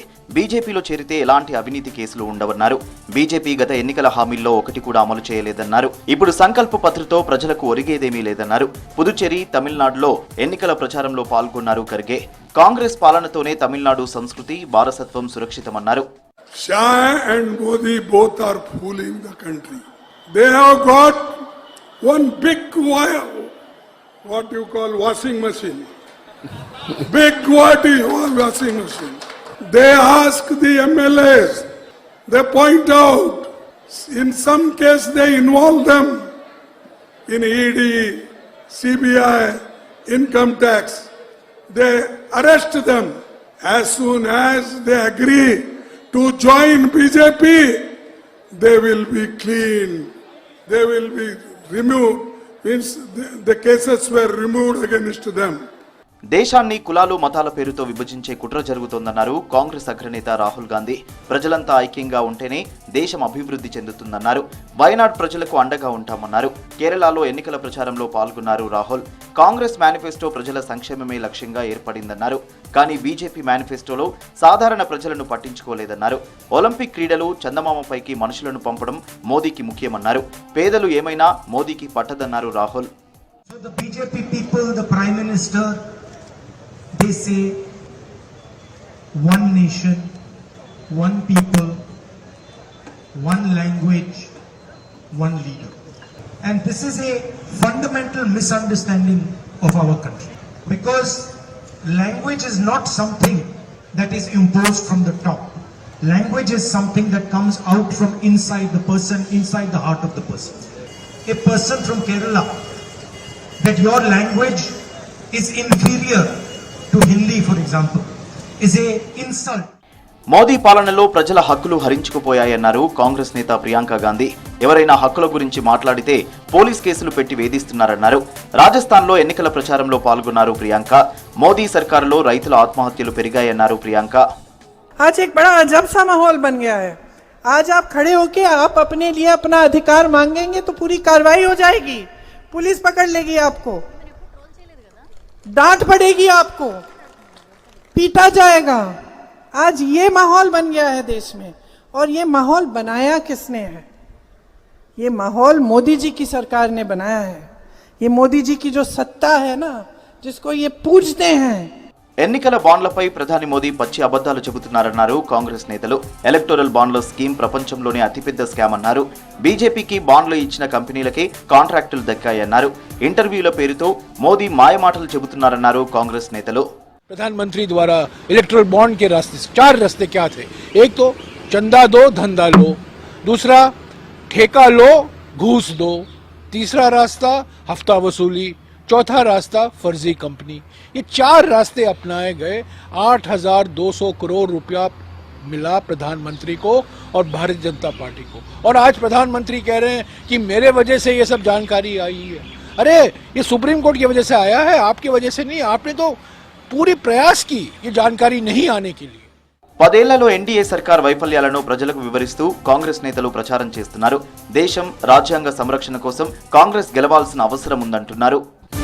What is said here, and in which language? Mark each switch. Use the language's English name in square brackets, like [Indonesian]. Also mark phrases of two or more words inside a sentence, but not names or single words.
[Telugu] బీజేపీలో చేరితే ఎలాంటి అవినీతి కేసులు ఉండవన్నారు. బీజేపీ గత ఎన్నికల హామీల్లో ఒకటి కూడా అమలు చేయలేదన్నారు. ఇప్పుడు సంకల్ప పత్రితో ప్రజలకు ఒరిగేదేమీ లేదన్నారు. పుదుచ్చేరి, తమిళనాడులో ఎన్నికల ప్రచారంలో పాల్గొన్నారు ఖర్గే. కాంగ్రెస్ పాలనతోనే తమిళనాడు సంస్కృతి, వారసత్వం సురక్షితమన్నారు. [English] Shah and Modi both are fooling the country. They have got one big wire. What you call washing machine. Big washing machine. They ask the MLAs, they point out, in some case they involve them in ED, CBI, income tax. They arrest them. As soon as they agree to join BJP, they will be clean. They will be removed. Means the cases were removed against them. [Telugu] దేశాన్ని కులాలు, మతాల పేరుతో విభజించే కుట్ర జరుగుతోందన్నారు కాంగ్రెస్ అగ్రనేత రాహుల్ గాంధీ. ప్రజలంతా ఐక్యంగా ఉంటేనే దేశం అభివృద్ధి చెందుతుందన్నారు. వయనాడ్ ప్రజలకు అండగా ఉంటామన్నారు. కేరళలో ఎన్నికల ప్రచారంలో పాల్గొన్నారు రాహుల్. కాంగ్రెస్ మేనిఫెస్టో ప్రజల సంక్షేమమే లక్ష్యంగా ఏర్పడిందన్నారు. కానీ బీజేపీ మేనిఫెస్టోలో సాధారణ ప్రజలను పట్టించుకోలేదన్నారు. ఒలింపిక్ క్రీడలు, చందమామపైకి మనుషులను పంపడం మోదీకి ముఖ్యమన్నారు. పేదలు ఏమైనా మోదీకి పట్టదన్నారు రాహుల్. [English] So the BJP people, the Prime Minister, they say one nation, one people, one language, one leader. And this is a fundamental misunderstanding of our country, because language is not something that is imposed from the top. Language is something that comes out from inside the person, inside the heart of the person. A person from Kerala, that your language is inferior to Hindi, for example, is a insult. [Telugu] మోదీ పాలనలో ప్రజల హక్కులు హరించుకుపోయాయన్నారు కాంగ్రెస్ నేత ప్రియాంక గాంధీ. ఎవరైనా హక్కుల గురించి మాట్లాడితే పోలీస్ కేసులు పెట్టి వేధిస్తున్నారన్నారు. రాజస్థాన్లో ఎన్నికల ప్రచారంలో పాల్గొన్నారు ప్రియాంక. మోదీ సర్కారులో రైతుల ఆత్మహత్యలు పెరిగాయన్నారు ప్రియాంక. [Hindi] आज एक बड़ा अजब सा माहौल बन गया है. आज आप खड़े होके आप अपने लिए अपना अधिकार मांगेंगे तो पूरी कार्रवाई हो जाएगी, पुलिस पकड़ लेगी आपको, डांट पड़ेगी आपको, पीटा जाएगा. आज ये माहौल बन गया है देश में. और ये माहौल बनाया किसने है? ये माहौल मोदी जी की सरकार ने बनाया है. ये मोदी जी की जो सत्ता है ना, जिसको ये पूजते हैं. [Telugu] ఎన్నికల బాండ్లపై ప్రధాని మోదీ పచ్చి అబద్ధాలు చెబుతున్నారన్నారు కాంగ్రెస్ నేతలు. [English] electoral bonds scheme [Telugu] ప్రపంచంలోనే అతిపెద్ద స్కామ్ అన్నారు. బీజేపీకి బాండ్లు ఇచ్చిన కంపెనీలకే కాంట్రాక్టులు దక్కాయన్నారు. ఇంటర్వ్యూల పేరుతో మోదీ మాయమాటలు చెబుతున్నారన్నారు కాంగ్రెస్ నేతలు. [Hindi] प्रधानमंत्री द्वारा [English] electoral bond [Hindi] के रास्ते, 4 रास्ते क्या थे? एक तो चंदा दो धंधा लो, दूसरा ठेका लो घूस दो, तीसरा रास्ता हफ्ता वसूली, चौथा रास्ता फर्जी कंपनी. ये 4 रास्ते अपनाए गए. 8,200 करोड़ रुपया मिला प्रधानमंत्री को और भारतीय जनता पार्टी को. और आज प्रधानमंत्री कह रहे हैं कि मेरे वजह से ये सब जानकारी आई है. अरे ये सुप्रीम कोर्ट की वजह से आया है, आपकी वजह से नहीं. आपने तो पूरी प्रयास की ये जानकारी नहीं आने के लिए. [Telugu] 10 ఏళ్లలో ఎన్డీఏ సర్కార్ వైఫల్యాలను ప్రజలకు వివరిస్తూ కాంగ్రెస్ నేతలు ప్రచారం చేస్తున్నారు. దేశం రాజ్యాంగ సంరక్షణ కోసం కాంగ్రెస్ గెలవాల్సిన అవసరం ఉందంటున్నారు.